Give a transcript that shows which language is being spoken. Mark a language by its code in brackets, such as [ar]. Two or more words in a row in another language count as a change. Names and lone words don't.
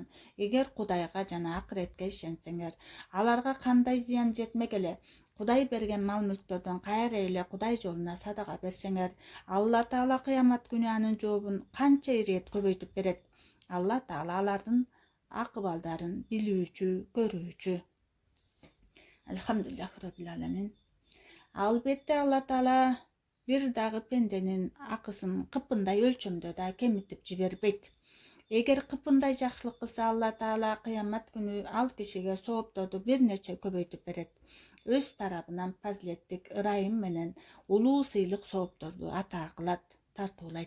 [ky] Эгер Кудайга жана акыретке ишенсеңер, аларга кандай зыян жетмегеле. Кудай берген мал мүлктөрдөн кайра эле Кудай жолуна садака берсеңер, Алла Таала кыямат күнү анын жообун канча ирет көбөйтүп берет. Алла Таала алардын акыбалдарын билүүчү, көрүүчү. [ar] الحمد لله رب العالمين. [ky] Албетте Алла Таала бир дагы пенденин акысын кыпындай өлчөмдө да кемитип жибербейт. Эгер кыпындай жакшылык кылса, Алла Таала кыямат күнү ал кишиге соопторду бир нече көбөйтүп берет. Өз тарабынан фазилеттик ырайым менен улуу сыйлык соопторду ата кылат, тартуулайт.